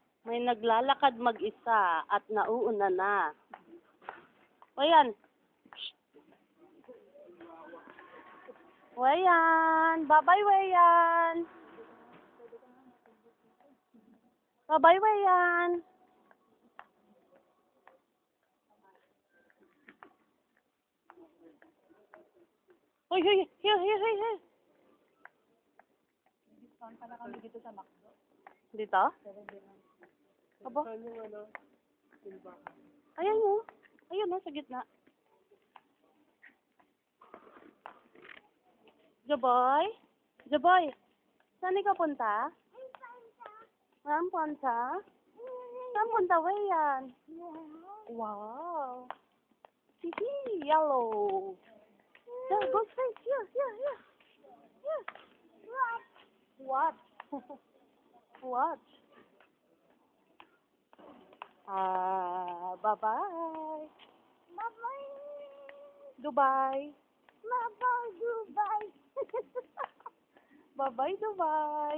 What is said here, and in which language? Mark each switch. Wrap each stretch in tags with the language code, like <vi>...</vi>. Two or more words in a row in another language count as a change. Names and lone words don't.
<tl>May naglalakad mag-isa at nauuna na. Wayan. Wayan.</tl> <en>Bye-bye, Wayan. Bye-bye, Wayan.</en> <tl>Hoy, hoy,</tl> <en>here, here, here, here.</en> <tl>Discount pala kami dito sa McDo. Dito? Aba? Ayan mo. Ayun mo, sa gitna. Jaboy? Jaboy, saan ka punta? Saan punta? Saan punta, Wayan? Wow.</tl> <en>Hihi, yellow. There, go straight. Here, here, here. Here. What? What? Bye-bye. Bye-bye. Dubai. Bye-bye, Dubai. Bye-bye, Dubai.</en>